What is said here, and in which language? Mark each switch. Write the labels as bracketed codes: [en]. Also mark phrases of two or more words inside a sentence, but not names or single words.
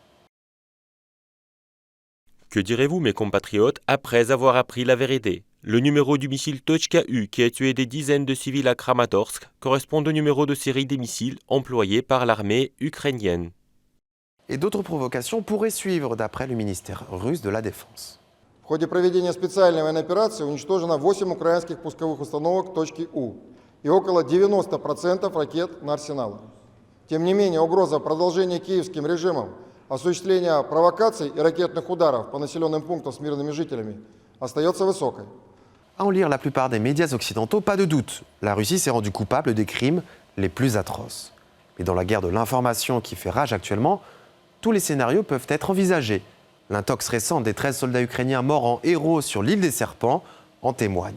[fr] Que direz-vous, mes compatriotes, après avoir appris la vérité? Le numéro du missile Tochka-U qui a tué des dizaines de civils à Kramatorsk correspond au numéro de série des missiles employés par l'armée ukrainienne. Et d'autres provocations pourraient suivre d'après le ministère russe de la Défense. [ru] В ходе проведения специальной военной операции уничтожено 8 украинских пусковых установок точки У и около 90% ракет на арсеналах. Тем не менее, угроза продолжения киевским режимом осуществления провокаций и ракетных ударов по населенным пунктам с мирными жителями остается высокой. [fr] À en lire la plupart des médias occidentaux, pas de doute, la Russie s'est rendue coupable des crimes les plus atroces. Mais dans la guerre de l'information qui fait rage actuellement, tous les scénarios peuvent être envisagés. L'intox récente des 13 soldats ukrainiens morts en héros sur l'île des Serpents en témoigne.